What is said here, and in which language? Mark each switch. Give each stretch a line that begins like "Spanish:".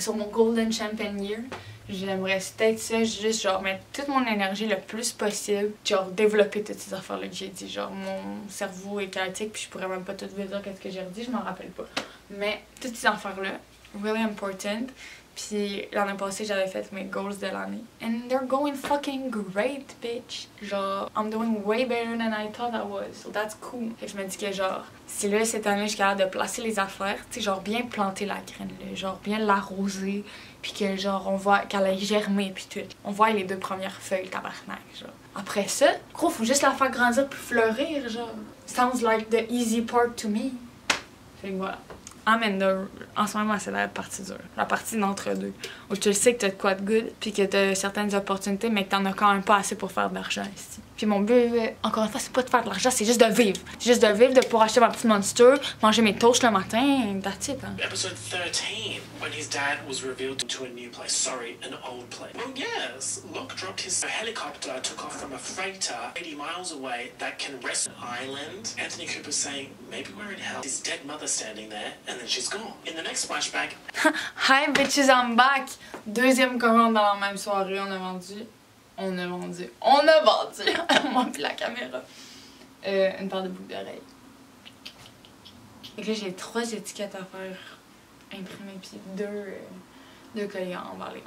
French: Sur mon
English: golden champagne year,
French: j'aimerais peut-être ça, juste genre mettre toute mon énergie le plus possible, genre développer toutes ces affaires-là que j'ai dit. Genre mon cerveau est chaotique, puis je pourrais même pas tout vous dire qu'est-ce que j'ai redit, je m'en rappelle pas. Mais toutes ces affaires-là,
English: really important.
French: Puis l'année passée, j'avais fait mes goals de l'année.
English: And they're going fucking great, bitch. Genre, I'm doing way better than I thought I was. So that's cool.
French: Et je me dis que genre, si là, cette année, je suis capable de placer les affaires, tu sais, genre bien planter la graine, là, genre bien l'arroser, puis que genre, on voit qu'elle a germé, puis tout. On voit les 2 premières feuilles, tabarnak, genre. Après ça, gros, faut juste la faire grandir puis fleurir, genre.
English: Sounds like the easy part to me.
French: Fait que voilà. En ce moment, c'est la partie dure. La partie d'entre-deux. Où tu le sais que t'as de quoi de good, puis que t'as certaines opportunités, mais que t'en as quand même pas assez pour faire de l'argent ici. Puis mon but, encore une fois, c'est pas de faire de l'argent, c'est juste de vivre. C'est juste de vivre, de pouvoir acheter ma petite Monster, manger mes toasts le matin,
English: that's it,
French: hein.
English: Episode 13, when his dad was revealed to a new place. Sorry, an old place. Well, yes, Locke dropped his helicopter, took off from a freighter 80 miles away that can rest an island. Anthony Cooper saying, maybe we're in hell. His dead mother standing there, and then she's gone. In the next flashback... Hi bitches, I'm back!
French: 2e commande dans la même soirée, on a vendu, moi puis la caméra, une paire de boucles d'oreilles. Et que là, j'ai 3 étiquettes à faire imprimer, puis 2 colliers à emballer.